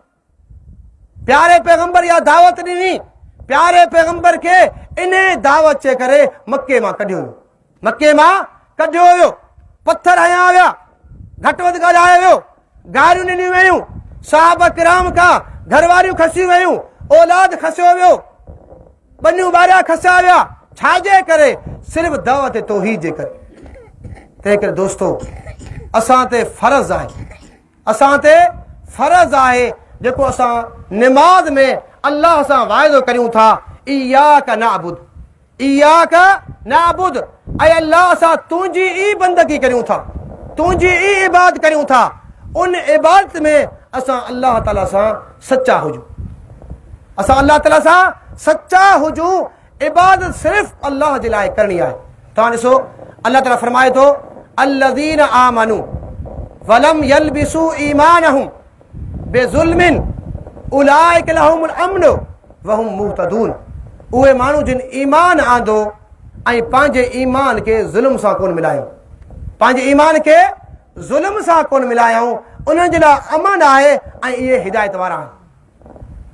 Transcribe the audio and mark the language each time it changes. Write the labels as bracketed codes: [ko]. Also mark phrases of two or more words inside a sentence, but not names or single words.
[sd] प्यारे पैगंबर या दावत ॾिनी, प्यारे पैगंबर खे इन दावत जे करे मके मां कढियो वियो, मके मां कढियो वियो, पथर हयां विया, घटि वधि ॻाल्हायो वियो, गारियूं ॾिनियूं वयूं, साहब किराम खां घरवारियूं खसियूं वयूं, औलाद खसियो वियो, बनियूं ॿारिया खसिया विया। छाजे करे? सिर्फ़ु दावत तौहीद जे करे। तंहिं करे दोस्तो असां ते फ़र्ज़ आहे, असां ते फ़र्ज़ आहे जेको असां निमाज़ में अल्लाह सां वाइदो करियूं था, [ar] إياك نعبد، إياك نعبد, [sd] ऐं अल्लाह असां तुंहिंजी ई बंदगी करियूं था, तुंहिंजी ई इबादत करियूं था। उन इबादत में असां अल्लाह ताला सां सचा हुजूं, असां अल्लाह ताला सां सचा हुजूं। इबादत सिर्फ़ु अल्लाह जे लाइ करणी आहे। तव्हां ॾिसो अल्लाह ताला फरमाए थो [ar] الذين آمنوا ولم يلبسوا إيمانهم بظلم أولئك لهم الأمن وهم مهتدون. [sd] उहे माण्हू जिन ईमान आंदो ऐं पंहिंजे ईमान खे ज़ुल्म सां कोन मिलायो, पंहिंजे ईमान खे ज़ुल्म सां कोन मिलायूं, उन्हनि जे लाइ अमन आहे ऐं इहे हिदायत वारा आहिनि।